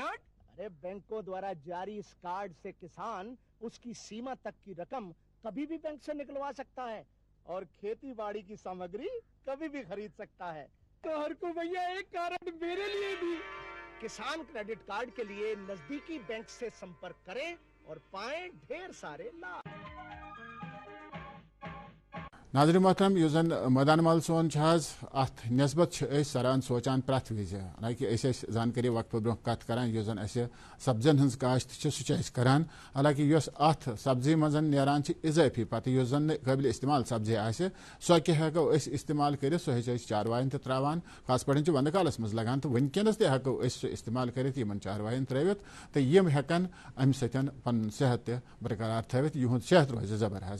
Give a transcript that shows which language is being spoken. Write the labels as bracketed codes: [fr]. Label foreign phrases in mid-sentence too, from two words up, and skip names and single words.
[hi] अरे बैंकों द्वारा जारी इस कार्ड से किसान इस की सीमा तक की रक़म कभी भी बैंक से निकलवा सकता है और खेती बाड़ी की सामग्री कभी भी ख़रीद सकता है. तो हर को भैया एक कार्ड मेरे लिए भी. किसान क्रेडिट कार्ड के लिए नज़दीकी बैंक से संपर्क करें और पाएं ढेर सारे लाभ. [ks] ناظرین محترم یُس زن مٲدان مال سون ات نسبت سران سوچان پرٛٮ۪تھ وِزِ حالانکہ أسۍ زانکٲری وقفہٕ برونٛہہ کتھ کران یُس زن اسہِ سبزین ہٕنٛز کاشت چھِ سُہ چھِ أسۍ کران حالانکہ یۄس اتھ سبزی منٛز نیران چھِ اضٲفی پتہٕ یُس زن قٲبل استعمال سبزی آسہِ سۄ کیٛاہ ہٮ۪کو أسۍ استعمال کٔرِتھ سۄ چھِ أسۍ چاروایَن تہِ ترٛاوان خاص پٲٹھۍ چھِ ونٛدٕ کالس منٛز لگان تہٕ وٕنکیٚنس تہِ ہٮ۪کو أسۍ سُہ استعمال کٔرِتھ یِمن چاروایَن ترٛٲوِتھ تہٕ یِم ہٮ۪کن امہِ سۭتۍ پنُن صحت تہِ برقرار تھٲوِتھ یِہُنٛد صحت روزِ زبر حظ.